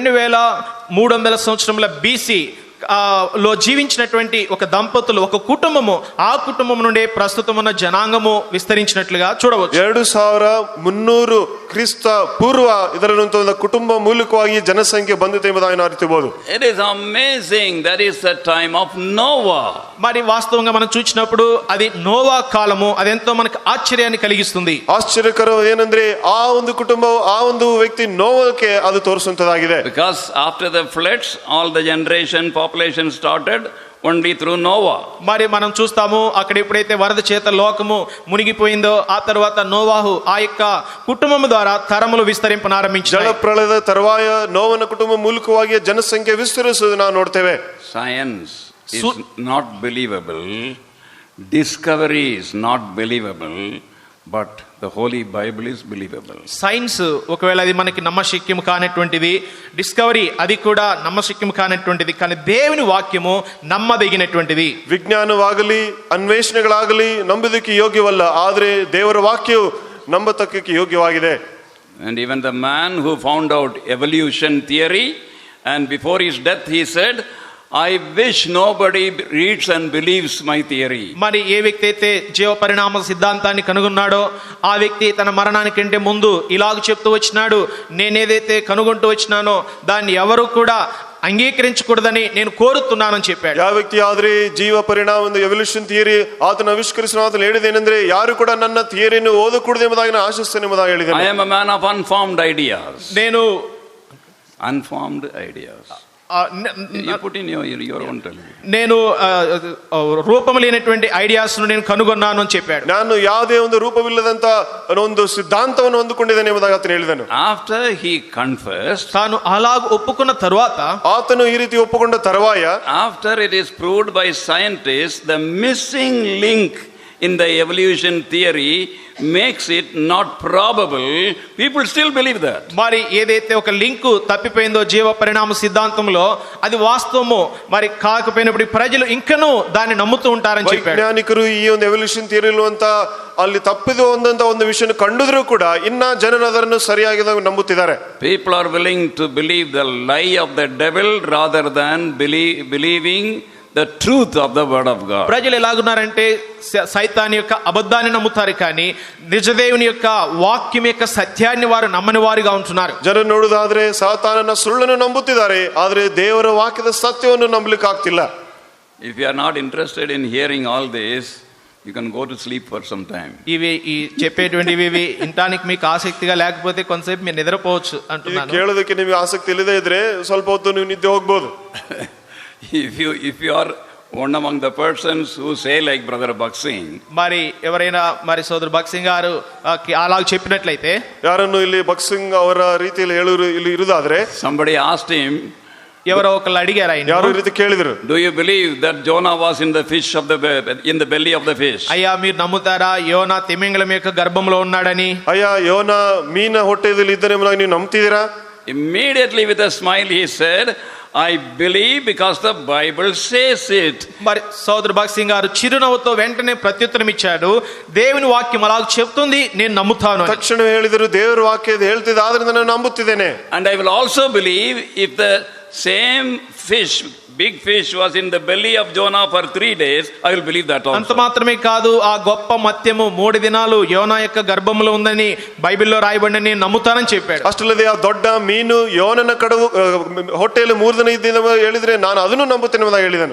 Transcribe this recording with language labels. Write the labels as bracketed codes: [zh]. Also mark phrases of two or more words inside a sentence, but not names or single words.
[te] 2300 సంవత్సరముల BC లో జీవించినటువంటి ఒక దంపతులు, ఒక కుటుంబము, ఆ కుటుంబం నుండి ప్రస్తుతం ఉన్న జనాంగము విస్తరించినట్లుగా చూడవచ్చు. [kn] 2300 ಕ್ರಿಸ್ತ ಪೂರ್ವ ಇದರಂತ ಒಂದು ಕುಟುಂಬ ಮೂಲಕವಾಗಿ ಜನಸಂಖ್ಯೆ ಬಂದಿದೆ ಎಂಬುದಾಗಿ ನಾವು ಅರಿತಬಹುದು. [en] It is amazing. That is the time of Noah. [te] మరి వాస్తవంగా మనం చూసినప్పుడు అది నోవా కాలము. అదెంతో మనకు ఆశ్చర్యాన్ని కలిగిస్తుంది. [kn] ಆಶ್ಚರ್ಯಕರ ಏನಂದ್ರೆ ಆ ಒಂದು ಕುಟುಂಬ, ಆ ಒಂದು ವ್ಯಕ್ತಿ ನೋವಕ್ಕೆ ಅದು ತೋರಿಸುವಂತದಾಗಿದೆ. [en] Because after the floods, all the population started only through Noah. [te] మరి మనం చూస్తాము అక్కడ ఎప్పుడైతే వరద చేత లోకము మునిగిపోయిందో, ఆ తర్వాత నోవాహు ఆ యొక్క కుటుంబం ద్వారా తరములు విస్తరింపనారంభించాడు. [kn] ಜಲ ಪ್ರಳಯದ ತರುವಾಯ ನೋವನ ಕುಟುಂಬ ಮೂಲಕವಾಗಿ ಜನಸಂಖ್ಯೆ ವಿಸ್ತರಿಸುವುದು ನಾವು ನೋಡ್ತೇವೆ. [en] Science is not believable, discovery is not believable, but the Holy Bible is believable. [te] సైన్స్ ఒకవేళ అది మనకి నమ్మశక్యం కానటువంటిది, డిస్కవరీ అది కూడా నమ్మశక్యం కానటువంటిది, కానీ దేవుని వాక్యము నమ్మదగినటువంటిది. [kn] ವಿಜ್ಞಾನವಾಗಲಿ ಅನ್ವೇಷಣೆಗಳಾಗಲಿ ನಂಬುವುದಕ್ಕೆ ಯೋಗ್ಯವಲ್ಲ, ಆದರೆ ದೇವರ ವಾಕ್ಯವು ನಂಬತಕ್ಕಕ್ಕೆ ಯೋಗ್ಯವಾಗಿದೆ. [en] And even the man who found out evolution theory, and before his death he said, I wish nobody reads and believes my theory. [te] మరి ఏ వ్యక్తి అయితే జీవ పరిణామ సిద్ధాంతాన్ని కనుగొన్నాడో ఆ వ్యక్తి తన మరణానికంటే ముందు ఇలాగ చెప్తూ వచ్చినాడు, నేనేదైతే కనుగొంటూ వచ్చినానో దాన్ని ఎవరు కూడా అంగీకరించకూడదని నేను కోరుతున్నానని చెప్పాడు. [kn] ಯಾವ ವ್ಯಕ್ತಿ ಆದ್ರೆ ಜೀವ ಪರಿಣಾಮ ಒಂದು [en] evolution theory [kn] ಆತನ ಆವಿಷ್ಕರಿಸಿದ ಆತನು ಹೇಳಿದೇನೆಂದ್ರೆ, ಯಾರು ಕೂಡ ನನ್ನ ಥಿಯರಿಯನ್ನು ಓದಕೂಡದು ಎಂಬುದಾಗಿ ಆಶಿಸ್ತೇನೆ ಎಂಬುದಾಗಿ ಹೇಳಿದ್ದೇನೆ. [en] I am a man of unformed ideas. [te] నేను [en] unformed ideas. You put in your own television. [te] నేను రూపం లేనటువంటి ఐడియాస్ ను నేను కనుగొన్నాను అని చెప్పాడు. [kn] ನಾನು ಯಾವುದೇ ಒಂದು ರೂಪವಿಲ್ಲದಂತ ಒಂದು ಸಿದ್ಧಾಂತವನ್ನು ಹೊಂದಿಕೊಂಡಿದ್ದೇನೆ ಎಂಬುದಾಗಿ ಆತನು ಹೇಳಿದನು. [en] After he confessed, [te] తాను అలాగ ఒప్పుకున్న తరువాత, [kn] ಆತನು ಈ ರೀತಿ ಒಪ್ಪಿಕೊಂಡ ತರುವಾಯ, [en] after it is proved by scientists, the missing link in the evolution theory makes it not probable, people still believe that. [te] మరి ఏదైతే ఒక లింక్ తప్పిపోయిందో జీవ పరిణామ సిద్ధాంతంలో, అది వాస్తవము మరి కాకపోయినప్పుడు ప్రజలు ఇంకనూ దాన్ని నమ్ముతూ ఉంటారని చెప్పాడు. [kn] ವೈಜ್ಞಾನಿಕರು ಈ ಒಂದು [en] evolution theory [kn] ಅಂತ ಅಲ್ಲಿ ತಪ್ಪಿದು ಒಂದಂತ ಒಂದು ವಿಷಯ ಕಂಡುದ್ರೂ ಕೂಡ ಇನ್ನ ಜನರು ಅದನ್ನು ಸರಿಯಾಗಿ ನಂಬುತ್ತಿದ್ದಾರೆ. [en] People are willing to believe the lie of the devil rather than believing the truth of the word of God. [te] ప్రజలు ఎలాగున్నారంటే సైతాన్ యొక్క అబద్ధాన్ని నమ్ముతారు కానీ నిజదేవుని యొక్క వాక్యం యొక్క సత్యాన్ని వారు నమ్మని వారిగా ఉంటున్నారు. [kn] ಜನರು ನೋಡುವುದಾದ್ರೆ ಸಾತಾನನ ಸುಳ್ಳನ್ನು ನಂಬುತ್ತಿದ್ದಾರೆ, ಆದ್ರೆ ದೇವರ ವಾಕ್ಯದ ಸತ್ಯವನ್ನು ನಂಬಲಿಕ್ಕೆ ಆಗ್ತಿಲ್ಲ. [en] If you are not interested in hearing all this, you can go to sleep for some time. [te] ఇవి ఈ చెప్పేటువంటివి వినటానికి మీకు ఆసక్తిగా లేకపోతే కొంతసేపు మీరు నిద్రపోవచ్చు [kn] ಇದು [te] అంటున్నాను. [kn] ಕೇಳೋದಕ್ಕೆ ನಿಮಗೆ ಆಸಕ್ತಿ ಇಲ್ಲದೆ ಇದ್ರೆ ಸ್ವಲ್ಪ ಹೊತ್ತು ನೀವು ನಿದ್ದೆ ಹೋಗ್ಬೋದು. [en] If you are one among the persons who say like Brother Baksing, [te] మరి ఎవరైనా మరి సోదరు భక్సింగ్ గారు అలాగ చెప్పినట్లయితే, [kn] ಯಾರನ್ನು ಇಲ್ಲಿ ಭಕ್ಸಿಂಗ್ ಅವರ ರೀತಿಯಲ್ಲಿ ಹೇಳೋರು ಇಲ್ಲಿ ಇರುವುದಾದ್ರೆ, [en] somebody asked him, [te] ఎవరో ఒకళ్ళు అడిగారు ఆయన, [kn] ಯಾರು ಈ ರೀತಿ ಕೇಳಿದ್ರು, [en] do you believe that Jonah was in the fish of in the belly of the fish? [te] అయ్యా మీరు నమ్ముతారా యోనా తిమింగలం యొక్క గర్భంలో ఉన్నాడని? [kn] ಅಯ್ಯ ಯೋನ ಮೀನ ಹೊಟ್ಟೆಯಲ್ಲಿ ಇದ್ದನೆಂಬುದಾಗಿ ನೀವು ನಂಬ್ತಿದ್ದೀರಾ? [en] Immediately with a smile he said, I believe because the Bible says it. [te] మరి సోదరు భక్సింగ్ గారు చిరునవ్వుతో వెంటనే ప్రత్యుత్తరం ఇచ్చాడు, దేవుని వాక్యం అలాగ చెప్తుంది, నేను నమ్ముతాను. [kn] ತಕ್ಷಣ ಹೇಳಿದರು, ದೇವರ ವಾಕ್ಯ ಹೇಳ್ತಿದೆ, ಆದ್ರಿಂದ ನಾನು ನಂಬುತ್ತಿದ್ದೇನೆ. [en] And I will also believe if the same fish, big fish, was in the belly of Jonah for 3 days, I will believe that also. [te] అంత మాత్రమే కాదు, ఆ గొప్ప మత్యము 3 దినాలు యోనా యొక్క గర్భంలో ఉందని బైబిల్లో రాయబడిన నేను నమ్ముతానని చెప్పాడు. [kn] ಅಷ್ಟಲ್ಲದೆ ಆ ದೊಡ್ಡ ಮೀನು ಯೋನನ ಕಡವು ಹೊಟ್ಟೆಯಲ್ಲಿ 3 ದಿನ ಇದ್ದ ಹೇಳಿದ್ರೆ ನಾನು ಅದನ್ನು ನಂಬುತ್ತೇನೆ ಎಂಬುದಾಗಿ ಹೇಳಿದನು.